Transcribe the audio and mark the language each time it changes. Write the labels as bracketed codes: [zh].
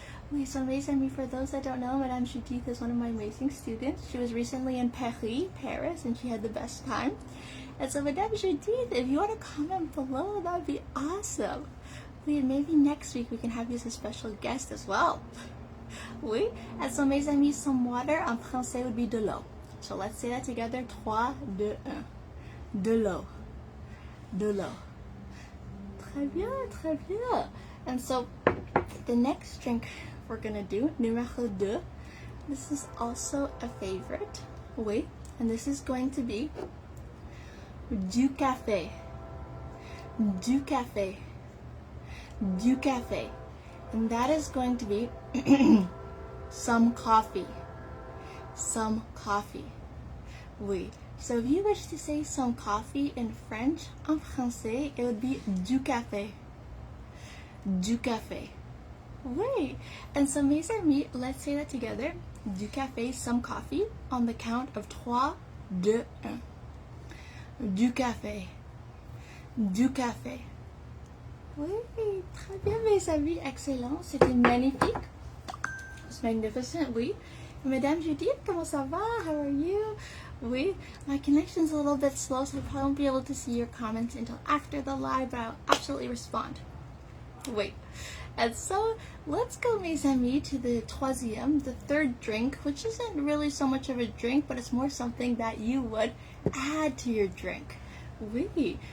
[en] Oui, so [fr] mes amis, [en] for those that don't know, Madame Judith is one of my amazing students. She was recently in Paris, and she had the best time. And so, Madame Judith, if you want to comment below, that would be awesome. Oui, and maybe next week we can have you as a special guest as well. Oui, and so, [fr] mes amis, [en] some water en français would be [fr] de l'eau. [en] So let's say that together, 3, 2, 1. [fr] De l'eau. De l'eau. Très bien, très bien. [en] And so, the next drink we're going to do, numéro 2, this is also a favorite. Oui, and this is going to be [fr] du café. Du café. Du café. [en] And that is going to be some coffee. Some coffee. Oui. So if you wish to say some coffee in French, [fr] en français, [en] it would be [fr] du café. Du café. [en] Oui. And so [fr] mes amis, [en] let's say that together. [fr] Du café, [en] some coffee, on the count of 3, 2, 1. [fr] Du café. Du café. Oui, très bien mes amis, excellent, c'était magnifique. [en] It's magnificent, oui. Madame Judith, [fr] comment ça va? [en] How are you? Oui, my connection's a little bit slow, so I probably won't be able to see your comments until after the live, but I'll absolutely respond. Wait. And so, let's go, [fr] mes amis, [en] to the troisième, the third drink, which isn't really so much of a drink, but it's more something that you would add to your drink. Oui.